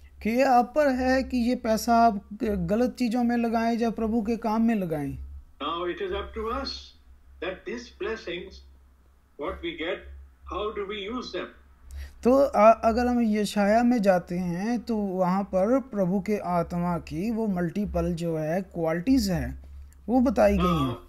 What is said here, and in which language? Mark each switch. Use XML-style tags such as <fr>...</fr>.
<hi>कि ये आप पर है कि ये पैसा आप गलत चीजों में लगाएं या प्रभु के काम में लगाएं।</hi> <en>Now it is up to us that these blessings, what we get, how do we use them?</en> <hi>तो अगर हम यशाया में जाते हैं तो वहाँ पर प्रभु के आत्मा की वो मल्टीपल जो है क्वालिटीज है वो बताई गई हैं।</hi>